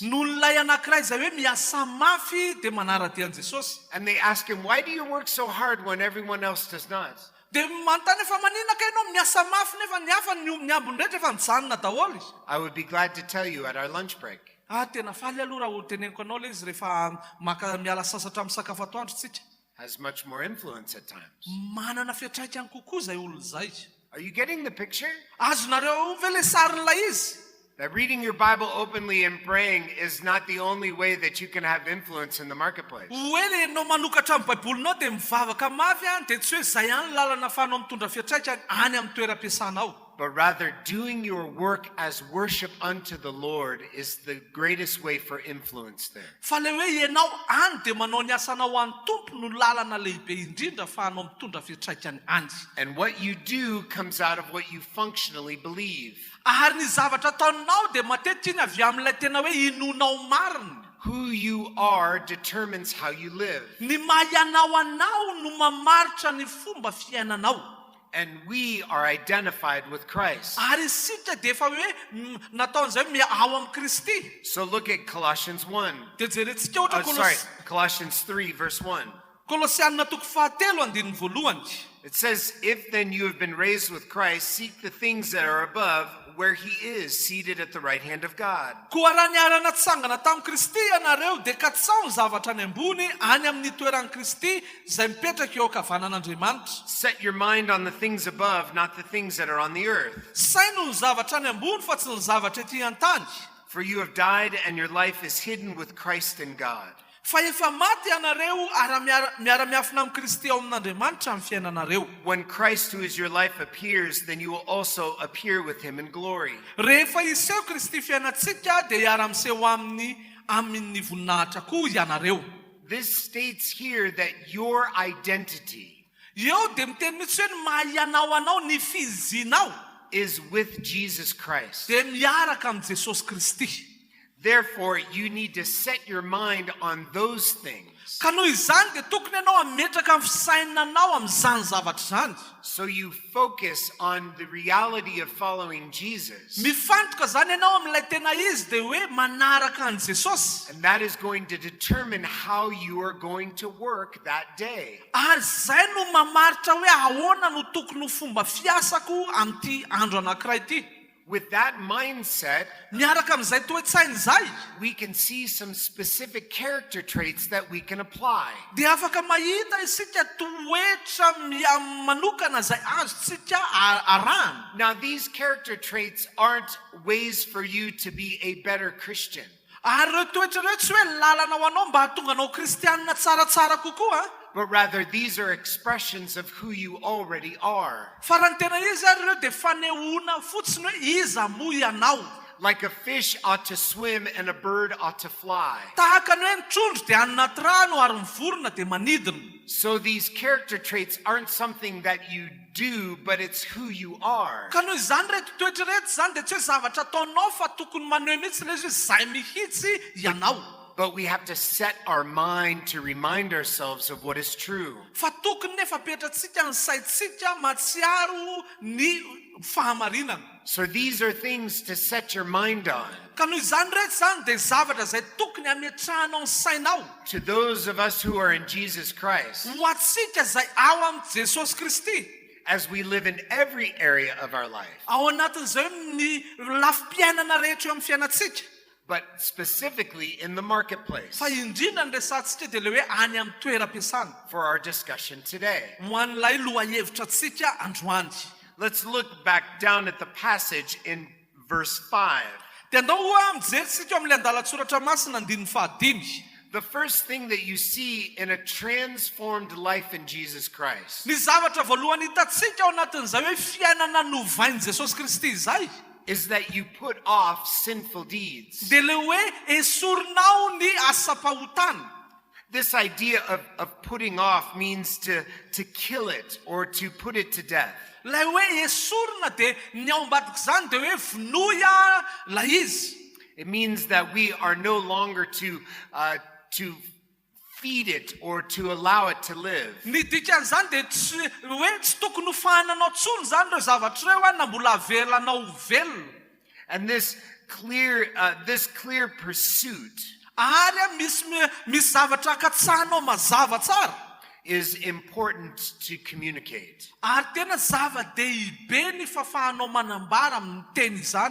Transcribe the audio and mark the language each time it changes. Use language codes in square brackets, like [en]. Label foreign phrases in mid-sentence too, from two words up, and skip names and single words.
[mg] Noho n'ilay anankiray izay hoe miasa mafy dia manaradian'i Jesosy. [en] And they ask him, why do you work so hard when everyone else does not? [mg] Dia manontany efa manina ka ianao miasa mafy nefa ny hafa ny ambony rehetra efa mijanona daholo izy. [en] I would be glad to tell you at our lunch break. [mg] Tena faly aloha raha teneniko anao le izy rehefa miala sasatra amin'ny sakafo atoandro tsika. [en] Has much more influence at times. [mg] Manana fiantraikany kokoa izay olona izay. [en] Are you getting the picture? [mg] Azonareo ve le sarin'ilay izy? [en] That reading your Bible openly and praying is not the only way that you can have influence in the marketplace. [mg] Hoe le enao manokatra amin'ny baibolinao dia mivavaka mafy dia tsy hoe izay ihany lalana ahafahanao mitondra fiantraikany any amin'ny toeram-piasanao. [en] But rather, doing your work as worship unto the Lord is the greatest way for influence there. [mg] Fa le hoe ianao any dia manao ny asanao any tompo no lalana lehibe indrindra ahafahanao mitondra fiantraikany any. [en] And what you do comes out of what you functionally believe. [mg] Ary ny zavatra ataonao dia matetika iny avy amin'ilay tena hoe inonao marina. [en] Who you are determines how you live. [mg] Ny mahay anao no mamaritra ny fomba fiainanao. [en] And we are identified with Christ. [mg] Ary isika dia efa hoe nataon'izay ao amin'ny Kristy. [en] So look at Colossians 1. [mg] Dia jerentsika ohatra [en] Colossians 3, verse 1. [mg] Kolosianina toko 4:1. [en] It says, if then you have been raised with Christ, seek the things that are above, where he is, seated at the right hand of God. [mg] Koa raha niarana tsangana tamin'i Kristy ianareo dia katsaho ny zavatra any ambony any amin'ny toeran'i Kristy izay mipetraka eo ankavanan'Andriamanitra. [en] Set your mind on the things above, not the things that are on the earth. [mg] Saino ny zavatra any ambony fa tsy ny zavatra ety an-tany. [en] For you have died, and your life is hidden with Christ in God. [mg] Fa efa maty ianareo ary miara-miafina amin'ny Kristy ao amin'Andriamanitra amin'ny fiainanareo. [en] When Christ, who is your life, appears, then you will also appear with him in glory. [mg] Rehefa iseho Kristy fiainantsika dia hiara-miseho amin'ny voninahitra koa ianareo. [en] This states here that your identity [mg] Eo dia miteny mihitsy hoe ny mahay anao ny fizinao [en] is with Jesus Christ. [mg] dia miaraka amin'ny Jesosy Kristy. [en] Therefore, you need to set your mind on those things. [mg] Ka noho izany dia tokony ianao ametraka amin'ny fisainanao amin'izany zavatra zany. [en] So you focus on the reality of following Jesus. [mg] Mifantoka zany ianao amin'ilay tena izy dia hoe manaraka an' Jesosy. [en] And that is going to determine how you are going to work that day. [mg] Ary zay no mamaritra hoe ahoana no tokony ho fomba fiasako amin'ity andro anankiray ity. [en] With that mindset, [mg] Miaraka amin'izay toe-tsainy zay, [en] we can see some specific character traits that we can apply. [mg] dia afaka mahita isika toetra manokana zay azontsika arahana. [en] Now, these character traits aren't ways for you to be a better Christian. [mg] Ary ireo toetra ireo tsy hoe lalana ho anao mba hahatonga anao kristianina tsaratsara kokoa. [en] But rather, these are expressions of who you already are. [mg] Fa raha ny tena izy ary ireo dia fanehoana fotsiny hoe iza moa ianao. [en] Like a fish ought to swim and a bird ought to fly. [mg] Tahaka ny hoe ny trondro dia any anaty rano ary ny vorona dia manidina. [en] So these character traits aren't something that you do, but it's who you are. [mg] Ka noho izany reto toetra reto zany dia tsy hoe zavatra ataonao fa tokony maneho mihitsy ilay izy hoe zay mihitsy ianao. [en] But we have to set our mind to remind ourselves of what is true. [mg] Fa tokony nefa petratsika ny saitsika matsiaro ny fahamarinana. [en] So these are things to set your mind on. [mg] Ka noho izany reto zany dia zavatra zay tokony ametrahanao ny sainao. [en] To those of us who are in Jesus Christ, [mg] Ho atsika zay ao amin'i Jesosy Kristy. [en] as we live in every area of our life, [mg] Ao anatin'izay ny lafi-piainana rehetra eo amin'ny fiainantsika. [en] but specifically in the marketplace, [mg] Fa indrindra ny resantsika dia le hoe any amin'ny toeram-piasana. [en] for our discussion today. [mg] Ho an'ilay lohahevitrantsika androany. [en] Let's look back down at the passage in verse 5. [mg] Dia andao hoa mijeritsika eo amin'ilay andalatsoratra masina andininy fahadimy. [en] The first thing that you see in a transformed life in Jesus Christ [mg] Ny zavatra voalohany hitatsika ao anatin'izay hoe fiainana novain'i Jesosy Kristy izay [en] is that you put off sinful deeds. [mg] dia le hoe esorinao ny asa-pahotana. [en] This idea of putting off means to kill it or to put it to death. [mg] Lay hoe esorina dia ny ao ambadika zany dia hoe vinoya la izy. [en] It means that we are no longer to feed it or to allow it to live. [mg] Ny dikan'izany dia tsy tokony ho fahananao tsony zany ireo zavatra ireo na mbola avelanao velona. [en] And this clear pursuit [mg] Ary misy zavatra akatsahanao mazava tsara. [en] is important to communicate. [mg] Ary tena zava-dehibe ny fahafahanao manambara amin'ny teny izany.